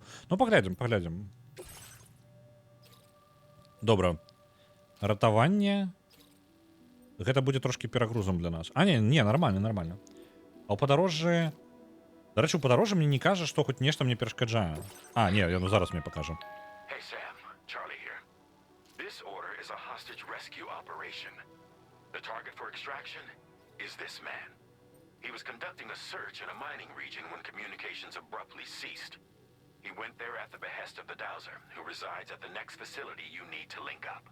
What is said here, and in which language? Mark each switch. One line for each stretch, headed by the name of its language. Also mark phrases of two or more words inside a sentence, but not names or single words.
Belarusian: Ну, паглядзім. Добра. Ратаванне. Гэта будзе трошкі перагрузам для нас. Не, нормально. А ў падарожжы... Дарэчы, у падарожжы мне не кажа, што хоць нешта мне перашкаджае. Не, ну зараз мне пакажа.
English: Hey, Sam. Charlie here. This order is a hostage rescue operation. The target for extraction is this man. He was conducting a search in a mining region when communications abruptly ceased. He went there at the behest of the Dowser, who resides at the next facility you need to link up.